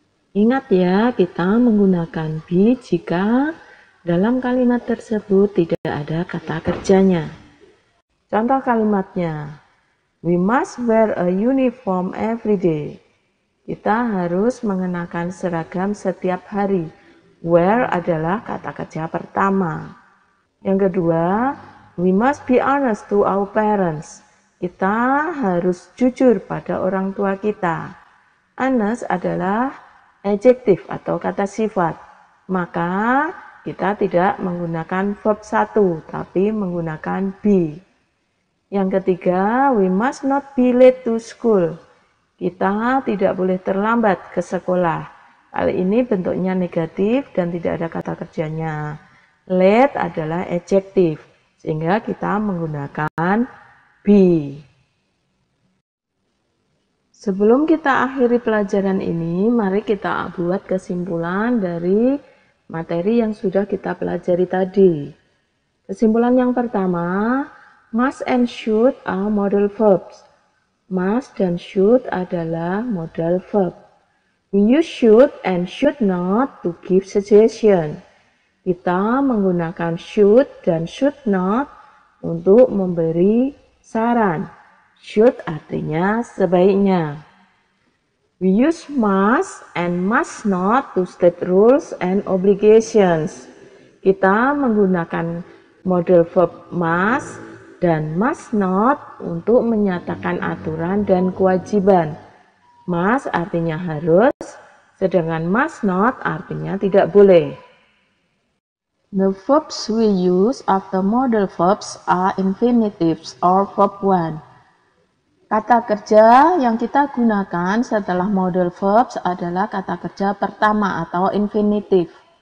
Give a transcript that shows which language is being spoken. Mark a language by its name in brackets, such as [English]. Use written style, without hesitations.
[Indonesian] Ingat ya, kita menggunakan be jika dalam kalimat tersebut tidak ada kata kerjanya. Contoh kalimatnya, [English] we must wear a uniform every day. [Indonesian] Kita harus mengenakan seragam setiap hari. Wear adalah kata kerja pertama. Yang kedua, [English] we must be honest to our parents. [Indonesian] Kita harus jujur pada orang tua kita. Honest adalah adjektif atau kata sifat. Maka kita tidak menggunakan verb 1, tapi menggunakan be. Yang ketiga, [English] we must not be late to school. [Indonesian] Kita tidak boleh terlambat ke sekolah. Kali ini bentuknya negatif dan tidak ada kata kerjanya. Late adalah adjektif, sehingga kita menggunakan be. Sebelum kita akhiri pelajaran ini, mari kita buat kesimpulan dari materi yang sudah kita pelajari tadi. Kesimpulan yang pertama, [English] must and should are modal verbs. [Indonesian] Must dan should adalah modal verb. [English] We use should and should not to give suggestion. [Indonesian] Kita menggunakan should dan should not untuk memberi saran. Should artinya sebaiknya. [English] We use must and must not to state rules and obligations. [Indonesian] Kita menggunakan model verb must dan must not untuk menyatakan aturan dan kewajiban. Must artinya harus, sedangkan must not artinya tidak boleh. [English] The verbs we use after modal verbs are infinitives or verb 1. [Indonesian] Kata kerja yang kita gunakan setelah modal verbs adalah kata kerja pertama atau infinitif.